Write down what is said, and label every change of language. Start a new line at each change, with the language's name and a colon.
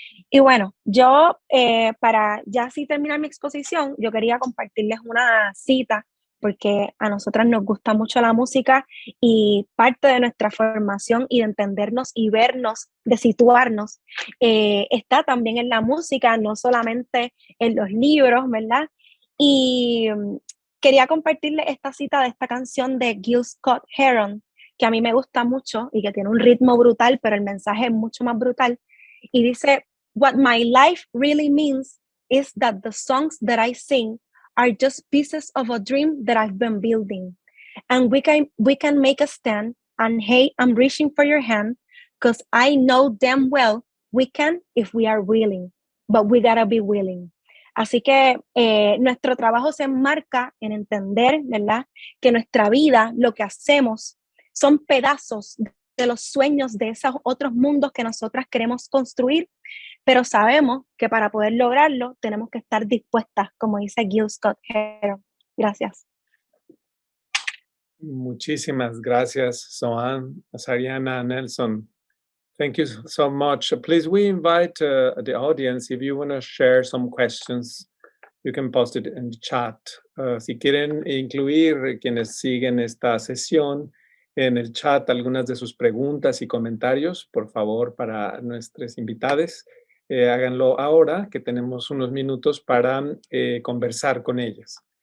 Spanish: Y bueno, yo para ya así terminar mi exposición, yo quería compartirles una cita porque a nosotras nos gusta mucho la música y parte de nuestra formación y de entendernos y vernos, de situarnos, está también en la música, no solamente en los libros, ¿verdad? Y quería compartirles esta cita de esta canción de Gil Scott-Heron, que a mí me gusta mucho y que tiene un ritmo brutal, pero el mensaje es mucho más brutal. Y dice,
English: "What my life really means is that the songs that I sing are just pieces of a dream that I've been building. And we can make a stand, and hey, I'm reaching for your hand, because I know damn well we can if we are willing, but we gotta be willing."
Spanish: Así que nuestro trabajo se enmarca en entender, ¿verdad?, que nuestra vida, lo que hacemos, son pedazos de los sueños de esos otros mundos que nosotras queremos construir, pero sabemos que para poder lograrlo tenemos que estar dispuestas, como dice Gil Scott-Heron. Gracias. Muchísimas gracias, Zoan, Sariana, Nelson.
English: Thank you so much. Please, we invite the audience, if you want to share some questions, you can post it in the chat.
Spanish: Si quieren incluir quienes siguen esta sesión en el chat algunas de sus preguntas y comentarios, por favor, para nuestros invitados, háganlo ahora, que tenemos unos minutos para conversar con ellas.